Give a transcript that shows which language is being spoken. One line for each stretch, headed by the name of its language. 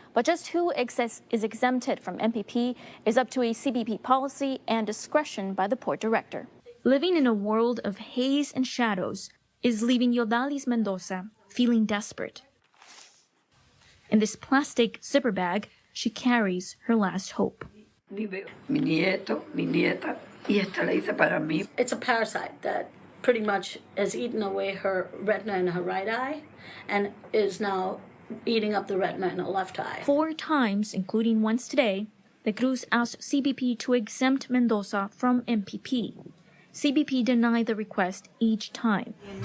English: But just who is exempted from MPP is up to a CBP policy and discretion by the port director. Living in a world of haze and shadows is leaving Yodalis Mendoza feeling desperate. In this plastic zipper bag, she carries her last hope.
Spanish: Mi nieto, mi nieta, y esta la hice para mí.
English: It's a parasite that pretty much has eaten away her retina in her right eye and is now eating up the retina in her left eye. 4 times, including once today, the Cruz asked CBP to exempt Mendoza from MPP. CBP denied the request each time.